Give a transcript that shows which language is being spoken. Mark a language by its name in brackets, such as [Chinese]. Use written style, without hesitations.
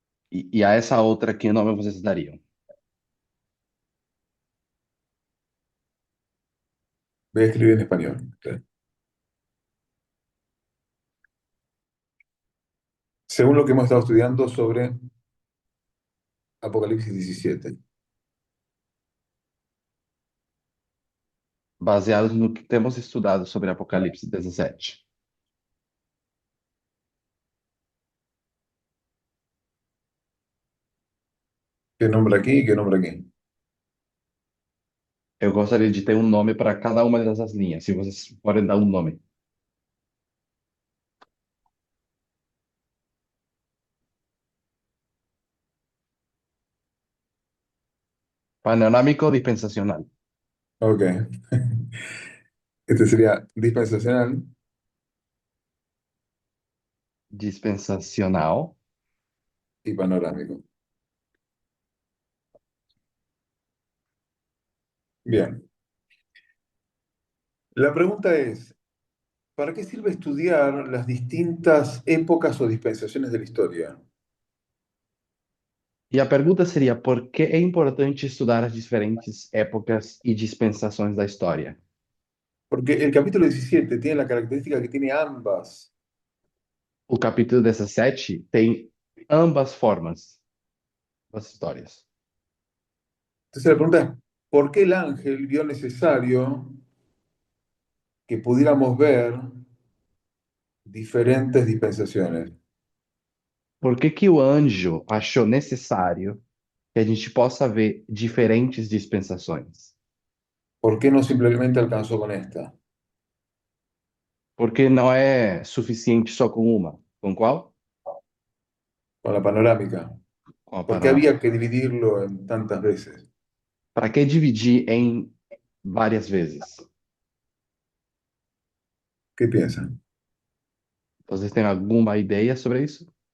[Portuguese] E a essa outra, que nome vocês dariam? [Spanish] Voy a escribir en español. ¿Sí? Según lo que hemos estado estudiando sobre Apocalipsis 17. [Portuguese] Baseados no que temos estudado sobre Apocalipse 17. [Spanish] ¿Qué nombre aquí y qué nombre aquí? [Portuguese] Eu gostaria de ter um nome para cada uma dessas linhas, se vocês podem dar um nome. Panorâmico dispensacional. Ok. [Spanish] Este sería dispensacional [Portuguese] Dispensacional. [Spanish] y panorámico. Bien. La pregunta es, ¿para qué sirve estudiar las distintas épocas o dispensaciones de la historia? [Portuguese] E a pergunta seria: por que é importante estudar as diferentes épocas e dispensações da história? [Spanish] Porque el capítulo 17 tiene la característica que tiene ambas. [Portuguese] O capítulo 17 tem ambas formas das histórias. [Spanish] Entonces la pregunta es, ¿por qué el ángel vio necesario que pudiéramos ver diferentes dispensaciones? [Portuguese] Por que que o anjo achou necessário que a gente possa ver diferentes dispensações? [Spanish] ¿Por qué no simplemente alcanzó con esta, [Portuguese] Porque não é suficiente só com uma. Com qual? [Spanish] con la panorámica? [Portuguese] Com a [Spanish] ¿Por qué había [Portuguese] panorâmica. [Spanish] que dividirlo en tantas veces? [Portuguese] Para que dividir em várias vezes? [Spanish] ¿Qué piensan? [Portuguese] Vocês têm alguma ideia sobre isso?